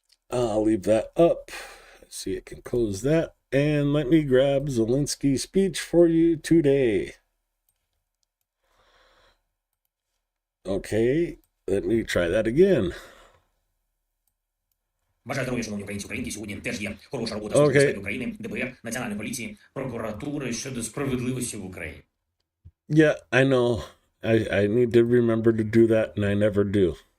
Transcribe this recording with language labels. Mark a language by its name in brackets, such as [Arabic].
[English] I'll leave that up. Let's see, I can close that. And let me grab Zelensky's speech for you today. Okay, let me try that again. [Ukrainian] Бажаю здоров'я, шановні українці, українки. Сьогодні теж є хороша робота Служби безпеки України, ДБР, Національної поліції, прокуратури щодо справедливості в Україні. [English] Yeah, I know. I need to remember to do that, and I never do.